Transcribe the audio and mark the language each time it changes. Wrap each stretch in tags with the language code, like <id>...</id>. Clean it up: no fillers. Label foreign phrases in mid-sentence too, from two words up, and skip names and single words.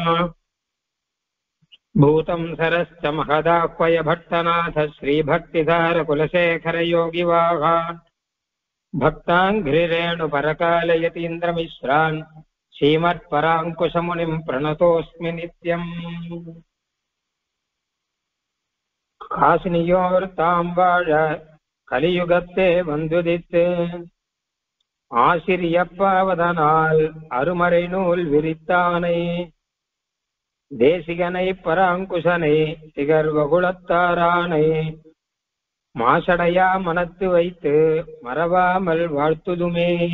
<sa>भूतं सरश्च महदाह्वय भट्टनाथ श्रीभक्तिधार कुलशेखर योगिवाहा भक्ताङ्घ्रिरेणुपरकालयतीन्द्रमिश्रान् श्रीमत्पराङ्कुशमुनिं प्रणतोऽस्मि नित्यम्.</sa> <ta>காசினியோர்தாம் வாழ கலியுகத்தே வந்துதித்து ஆசிரியப்பாவதனால் அருமறை நூல் விரித்தானை தேசிகனை பராங்குசனை திகர்வகுளத்தாரானை மாசடையா மனத்து வைத்து மறவாமல் வாழ்த்துதுமே.</ta>